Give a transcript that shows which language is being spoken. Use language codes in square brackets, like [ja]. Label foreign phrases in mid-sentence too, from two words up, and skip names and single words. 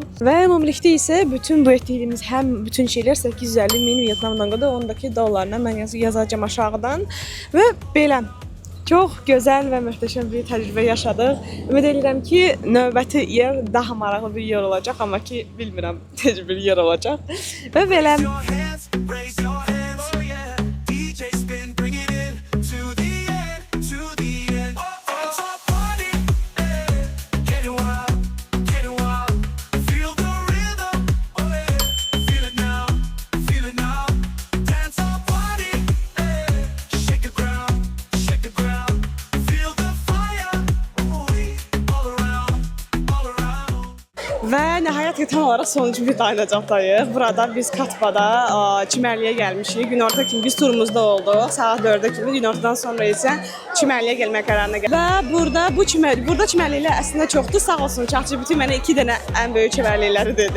[az] Və ümumilikdə isə bütün bu etdiyimiz bütün şeylər 850 min Vyetnam qadı, ondakı dollarla mən yazacağam aşağıdan. Və belə çox gözəl və möhtəşəm bir təcrübə yaşadıq. Ümid edirəm ki, növbəti yer daha maraqlı bir yer olacaq, amma ki bilmirəm necə bir yer olacaq. Və belə [en] Your hands, raise your hands, oh yeah. DJ spin, bring it in to the end, to the end. Dance or party, getting wild, getting wild. Feel the rhythm, oh yeah. Feel it now, feel it now. Dance or party, shake the ground, shake the ground. Feel the fire, ooh, all around, all around. [az] və nəhayət ki tam olaraq sonuncu bir dayanacaqdayıq. Burada biz Katbada çimərliyə gəlmişik. Günorta kimi biz turumuzda olduq. Saat 4-ə kimi, günortadan sonra isə çimərliyə gəlmək qərarına gəldik. Və burada çimərliklər əslində çoxdur. Sağ olsun çaxçı bütün mənə 2 dənə ən böyük çimərlikləri dedi.